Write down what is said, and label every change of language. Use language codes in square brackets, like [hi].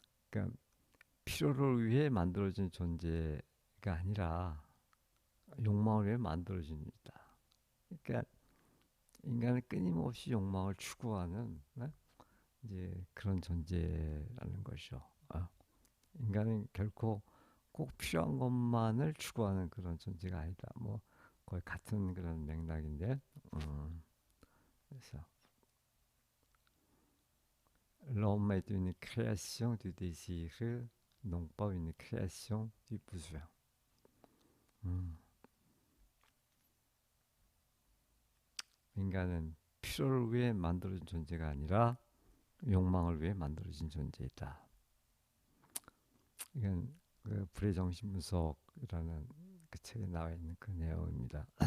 [ko] 그러니까 필요를 위해 만들어진 존재가 아니라 욕망을 위해 만들어진 이다. 그러니까 인간은 끊임없이 욕망을 추구하는 이제 그런 존재라는 것이죠. 인간은 결코 꼭 필요한 것만을 추구하는 그런 존재가 아니다. 뭐 거의 같은 그런 맥락인데, 그래서 [fr] l'homme est une création du désir, non pas une création du besoin. [ko] 인간은 필요를 위해 만들어진 존재가 아니라 욕망을 위해 만들어진 존재이다. 이건 그 불의 정신 분석이라는 그 책에 나와 있는 그 내용입니다.